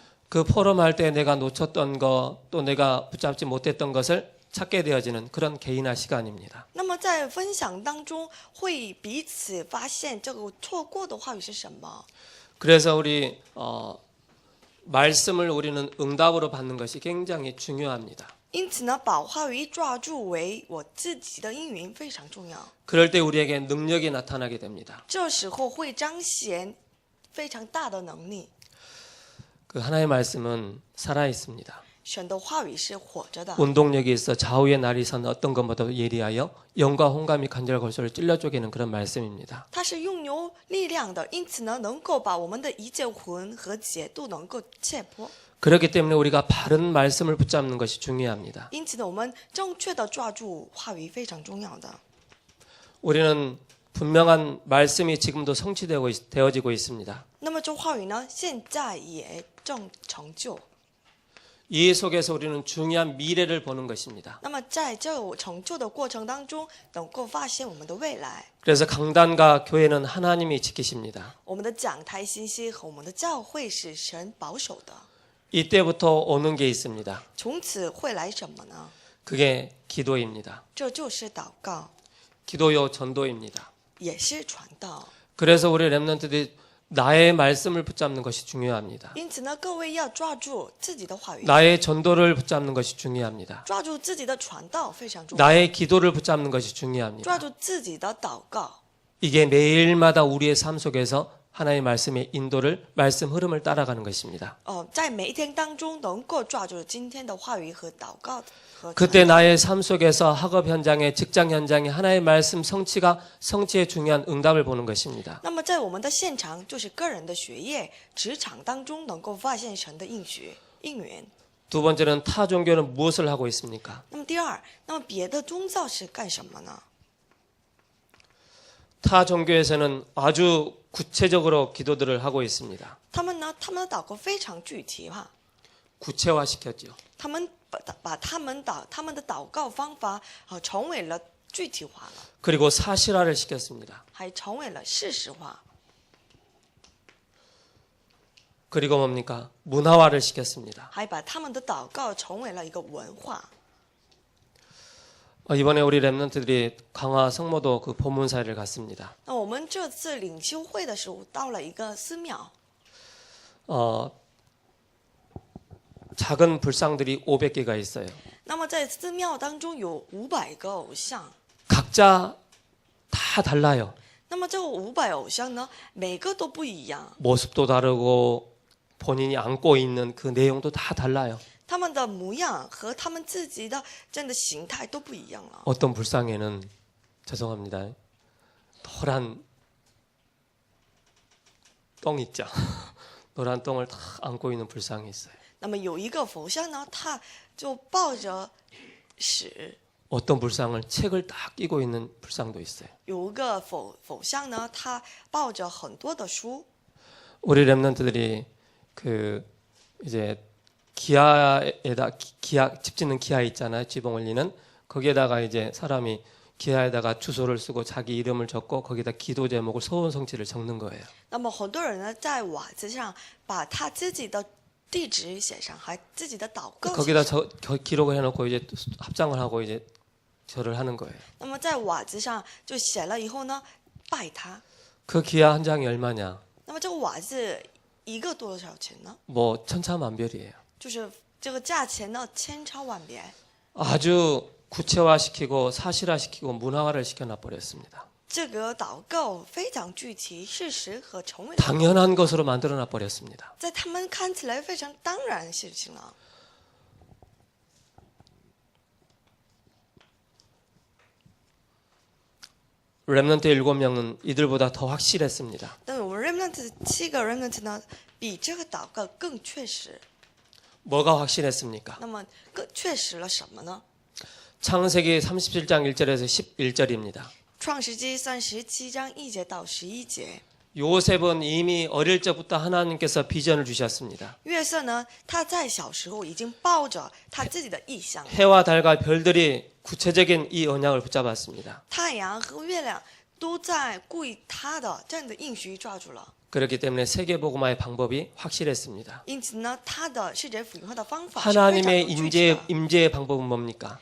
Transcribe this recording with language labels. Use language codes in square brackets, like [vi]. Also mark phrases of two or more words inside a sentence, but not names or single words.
[ko] 그 포럼할 때 내가 놓쳤던 거 또 내가 붙잡지 못했던 것을 찾게 되어지는 그런 개인화 시간입니다. [zh] 那么在分享当中会彼此发现这个错过的话语是什么。 [ko] 그래서 우리 말씀을 우리는 응답으로 받는 것이 굉장히 중요합니다. [zh] 因此呢，把话语抓住为我自己的应允非常重要。 [ko] 그럴 때 우리에게 능력이 나타나게 됩니다. [zh] 这时候会彰显非常大的能力。 [ko] 그 하나님의 말씀은 살아 있습니다. [zh] 神的话语是活着的， [ko] 운동력이 있어 좌우의 날이 선 어떤 것보다 예리하여 영과 혼감이 간절골소를 찔러 쪼개는 그런 말씀입니다. [zh] 它是拥有力量的，因此呢，能够把我们的一切魂和结都能够切破。 [ko] 그렇기 때문에 우리가 바른 말씀을 붙잡는 것이 중요합니다. [zh] 因此呢，我们正确的抓住话语非常重要的。 [ko] 우리는 분명한 말씀이 지금도 성취되어지고 있습니다. [zh] 那么这话语呢，现在也正成就。 [ko] 이 속에서 우리는 중요한 미래를 보는 것입니다. [zh] 那么在这成就的过程当中，能够发现我们的未来。 [ko] 그래서 강단과 교회는 하나님이 지키십니다. [zh] 我们的讲台信息和我们的教会是神保守的。 [ko] 이때부터 오는 게 있습니다. [zh] 从此会来什么呢？ [ko] 그게 기도입니다. [zh] 这就是祷告， [ko] 기도요 전도입니다. [zh] 也是传道。 [ko] 그래서 우리 렘넌트들이 나의 말씀을 붙잡는 것이 중요합니다. [zh] 因此呢，各位要抓住自己的话语， [ko] 나의 전도를 붙잡는 것이 중요합니다. [zh] 抓住自己的传道非常重要， [ko] 나의 기도를 붙잡는 것이 중요합니다. [zh] 抓住自己的祷告。 [ko] 이게 매일마다 우리의 삶 속에서 하나님의 말씀의 인도를 말씀 흐름을 따라가는 것입니다. [zh] 在每一天当中能够抓住今天的话语和祷告和 [ko] 그때 나의 삶 속에서 학업 현장에 직장 현장에 하나님의 말씀 성취의 중요한 응답을 보는 것입니다. [zh] 那么在我们的现场，就是个人的学业、职场当中能够发现神的应许、应允。 [ko] 두 번째는 타 종교는 무엇을 하고 있습니까? [zh] 那么第二，那么别的宗教是干什么呢？ [ko] 타 종교에서는 아주 구체적으로 기도들을 하고 있습니다. [zh] 他们的祷告非常具体化， [ko] 구체화시켰죠. [zh] 他们把他们的祷告方法成为了具体化了， [ko] 그리고 사실화를 시켰습니다. [zh] 还成为了事实化， [ko] 그리고 뭡니까? 문화화를 시켰습니다. [zh] 还把他们的祷告成为了一个文化。 [ko] 이번에 우리 랩런트들이 강화 성모도 그 법문사를 갔습니다. [zh] 那我们这次领袖会的时候，到了一个寺庙， [ko] 작은 불상들이 500개가 있어요. [zh] 那么在寺庙当中有500个偶像， [ko] 각자 다 달라요. [zh] 那么这500偶像呢，每个都不一样， [ko] 모습도 다르고 본인이 안고 있는 그 내용도 다 달라요. [zh] 他们的模样和他们自己的这样的形态都不一样了。 [ko] 어떤 불상에는 죄송합니다. 노란 똥 있죠. 노란 똥을 다 안고 있는 불상이 있어요. [zh] 那么有一个佛像呢，他就抱着屎； [ko] 어떤 불상을 책을 딱 끼고 있는 불상도 있어요. [zh] 有一个佛像呢，他抱着很多的书。 [ko] 우리 랩런트들이 그 이제 기아에다 집 짓는 기아 있잖아요. 지붕 올리는 거기에다가 이제 사람이 기아에다가 주소를 쓰고 자기 이름을 적고 거기다 기도 제목을 소원 성취를 적는 거예요. [zh] 那么很多人呢，在瓦子上把他自己的地址写上，还自己的祷告写 [ko] 거기다 [zh] 上。 [ko] 기록을 해놓고 이제 합장을 하고 이제 절을 하는 거예요. [zh] 那么在瓦子上就写了以后呢，拜他。 [ko] 그 기아 한 장이 얼마냐? [zh] 那么这个瓦子一个多少钱呢？ [ko] 뭐 천차만별이에요. [zh] 就是这个价钱呢，千差万别。 [ko] 아주 구체화시키고 사실화시키고 문화화를 시켜놔 버렸습니다. [zh] 这个祷告非常具体，事实和成为 [ko] 당연한 것으로 만들어놔 버렸습니다. [zh] 在他们看起来非常当然的事情了。 [ko] 랩런트 7명은 이들보다 더 확실했습니다. [zh] 但是我们 remnant 7个 remnant 呢，比这个祷告更确实。 [ko] 뭐가 확실했습니까? [zh] 那么更确实了什么呢？ [ko] 창세기 37장 1절에서 11절입니다. [zh] 创世纪37章1节到11节。 [ko] 요셉은 이미 어릴 적부터 하나님께서 비전을 주셨습니다. [zh] 约瑟呢，他在小时候已经抱着他自己的意向， [ko] 해와 달과 별들이 구체적인 이 언약을 붙잡았습니다. [zh] 太阳和月亮都在故意他的这样的应许抓住了。 [ko] 그렇기 때문에 세계복음화의 방법이 확실했습니다. [zh] 因此呢，他的世界福音化的方法是非常 [ko] 하나님의 [zh] 有具体的。 [ko] 임재의 방법은 뭡니까?